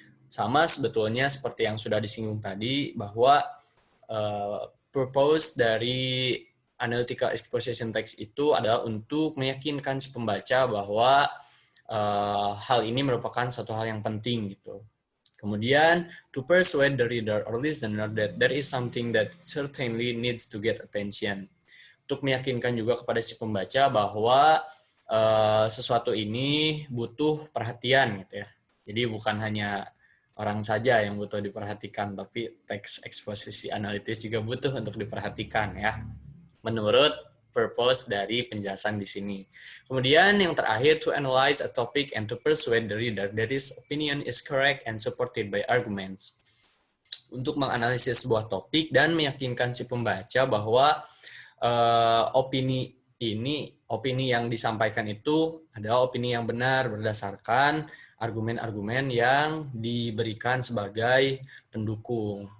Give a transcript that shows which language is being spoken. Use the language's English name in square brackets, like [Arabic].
[Indonesian] Sama sebetulnya seperti yang sudah disinggung tadi bahwa purpose dari analytical exposition text itu adalah untuk meyakinkan si pembaca bahwa hal ini merupakan satu hal yang penting gitu. Kemudian, [English] to persuade the reader or listener that there is something that certainly needs to get attention. [Indonesian] Untuk meyakinkan juga kepada si pembaca bahwa sesuatu ini butuh perhatian gitu ya. Jadi bukan hanya orang saja yang butuh diperhatikan, tapi teks eksposisi analitis juga butuh untuk diperhatikan ya. Menurut purpose dari penjelasan di sini. Kemudian yang terakhir, [English] to analyze a topic and to persuade the reader that his opinion is correct and supported by arguments. [Indonesian] Untuk menganalisis sebuah topik dan meyakinkan si pembaca bahwa opini yang disampaikan itu adalah opini yang benar berdasarkan argumen-argumen yang diberikan sebagai pendukung.